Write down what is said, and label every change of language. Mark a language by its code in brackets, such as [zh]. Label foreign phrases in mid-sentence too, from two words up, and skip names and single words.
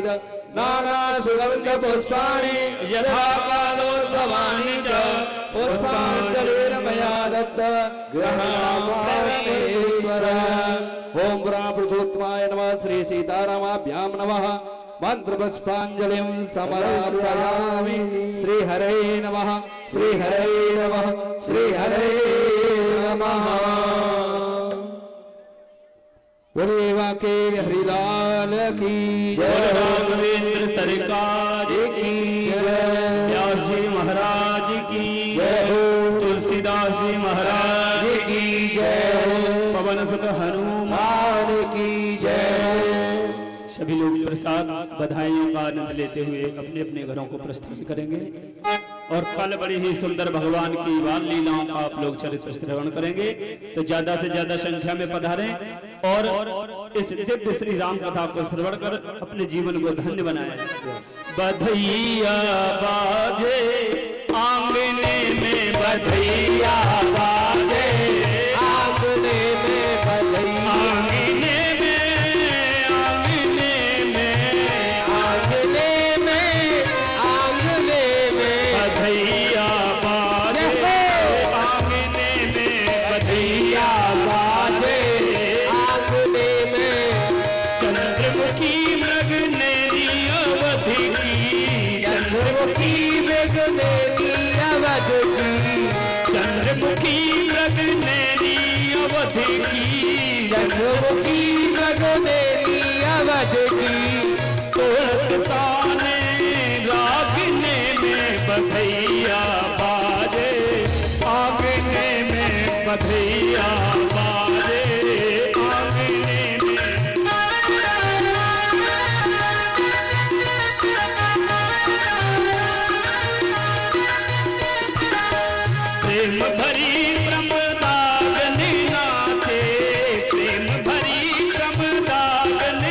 [sa] नानासुगन्धपुष्पाणि यथा कालोद्भवानि च पुष्पाञ्जलिर्मया दत्त गृहामश्वर। ओम पुरुषोत्तमाय नमः। श्री सीतारामाभ्यां नमः। मंत्रपुष्पाञ्जलिं समर्पयामि। श्री हरे नमः, श्री हरे नमः, श्री हरे नमः। [hi] बोले वाके हरिलाल की बोल राघवेंद्र सरकार की जय। व्यास जी महाराज की जय हो। तुलसीदास जी महाराज की जय हो। पवन सुत हनुमान की जय हो। सभी लोग प्रसाद बधाइयों का आनंद लेते हुए अपने अपने घरों को प्रस्थान करेंगे। और कल बड़ी ही सुंदर भगवान की बाल लीलाओं का आप लोग चरित्र श्रवण करेंगे। तो ज्यादा से ज्यादा संख्या में पधारें और इस दिव्य श्री राम कथा को श्रवण कर अपने जीवन को धन्य बनाएं। बधैया बाजे आंगने में, बधैया बाजे आंगने में बधैया, आंगने बधैया बाजे, आंगने में बधैया बाजे, आंगने में चंद्रमुखी मृग नेरी अवधि की, चंद्रमुखी मृग नेरी अवध की, चंद्रमुखी मृग नेरी अवधि की, चंद्रमुखी मृग नेरी अवध की, तोड़त ताने रागने में बधैया बाजे, आंगने में बधैया बाजे, आंगने में। प्रेम भरी प्रमदागनी नाचे, प्रेम भरी प्रमदागनी